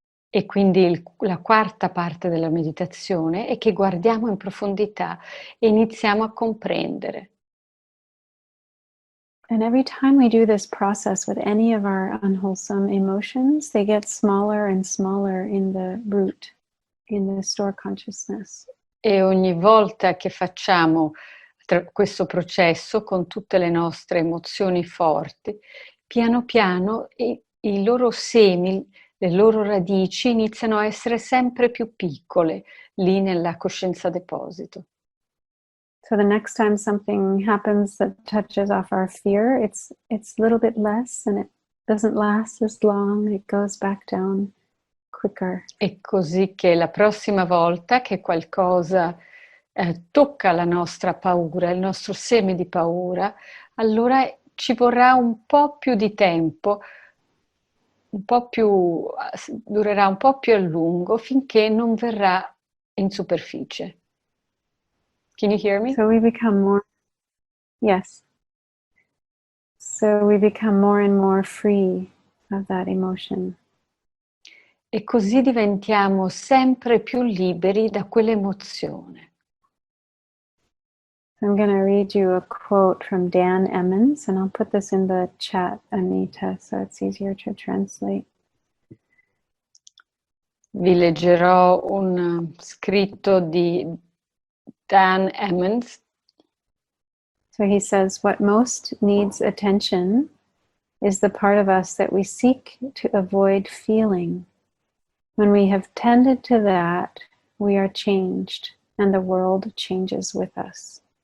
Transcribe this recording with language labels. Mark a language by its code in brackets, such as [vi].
[it] E quindi la quarta parte della meditazione è che guardiamo in profondità e iniziamo a comprendere. [en] And every time we do this process with any of our unwholesome emotions, they get smaller and smaller in the root, in the store consciousness. [it] E ogni volta che facciamo questo processo con tutte le nostre emozioni forti, piano piano i loro semi, le loro radici iniziano a essere sempre più piccole lì nella coscienza deposito. [en] So the next time something happens that touches off our fear, it's a little bit less and it doesn't last as long, it goes back down quicker. [it] E così che la prossima volta che qualcosa tocca la nostra paura, il nostro seme di paura, allora ci vorrà un po' più di tempo, durerà un po' più a lungo finché non verrà in superficie. [en] Can you hear me? So we become more, yes. So we become more and more free of that emotion. [it] E così diventiamo sempre più liberi da quell'emozione. [en] I'm going to read you a quote from Dan Emmons, and I'll put this in the chat, Anita, so it's easier to translate. [it] Vi leggerò un scritto di Dan Emmons. [en] So he says, what most needs attention is the part of us that we seek to avoid feeling. When we have tended to that, we are changed, and the world changes with us.